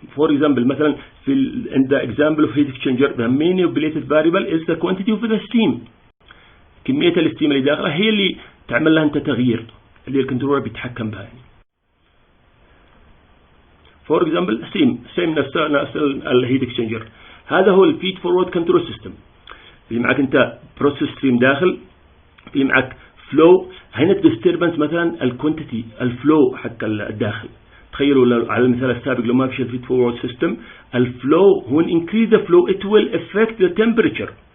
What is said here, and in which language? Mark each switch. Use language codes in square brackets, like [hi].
[en] For example, [ar] مثلا [en] in the example of heat exchanger, the manipulated variable is the quantity of the steam. [ar] كمية الستيم اللي داخلها هي اللي تعمل لها انت تغيير, اللي الكنترولر بيتحكم بها. [en] For example, same نفس الهيت exchanger. [ar] هذا هو الفيد فورورد كنترول سيستم. في معك انت بروسيس ستريم داخل, في معك فلو. هنا الديستربنس مثلا الكوانتيتي الفلو حق الداخل. تخيلوا على المثال السابق لو ما فيش الفيد فورورد سيستم, الفلو [en] when increase the flow it will affect the temperature.